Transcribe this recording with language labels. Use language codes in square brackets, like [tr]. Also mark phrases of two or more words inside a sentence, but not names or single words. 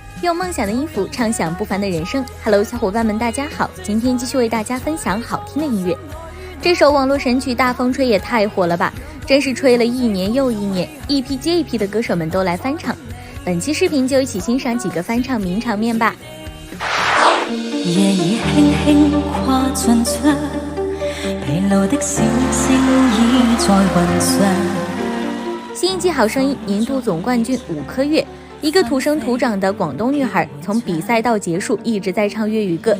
[zh] 用梦想的音符，畅享不凡的人生。Hello， 小伙伴们，大家好！今天继续为大家分享好听的音乐。这首网络神曲《大风吹》也太火了吧！真是吹了一年又一年，一批接一批的歌手们都来翻唱。本期视频就一起欣赏几个翻唱名场面吧。夜已輕輕跨進窗，疲勞的小星已在雲上。新一季《好聲音》年度總冠軍5顆月，一個土生土長的廣東女孩，從比賽到結束一直在唱粵語歌。